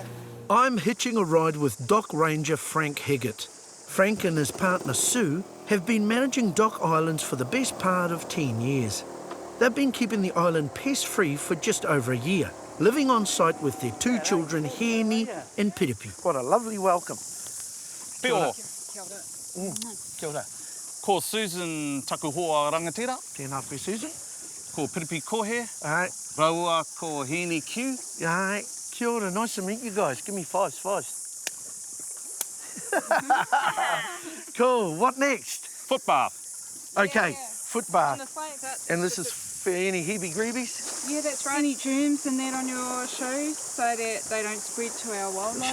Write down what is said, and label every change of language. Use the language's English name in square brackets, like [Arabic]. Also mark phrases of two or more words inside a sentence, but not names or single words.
[English] I'm hitching a ride with Dock Ranger Frank Higgett. Frank and his partner Sue have been managing Dock Islands for the best part of 10 years. They've been keeping the island pest-free for just over a year, living on site with their two children, Heni and Piripi. What a lovely welcome. [Māori] Pio. Kia ora. Ko Susan Takuhoa Rangatira. Tēnā koe, Susan. Ko Piripi Kohe. [English] All right. [Māori] Raua ko Heni Q. [English] All right. [Māori] Kia ora. [English] Nice to meet you guys. Give me fives. Cool. What next? Foot bath. Okay. Foot bath. That's And this is for any heebie-greebies? yeah, that's right. Any germs and that on your shoes so that they don't spread to our wildlife.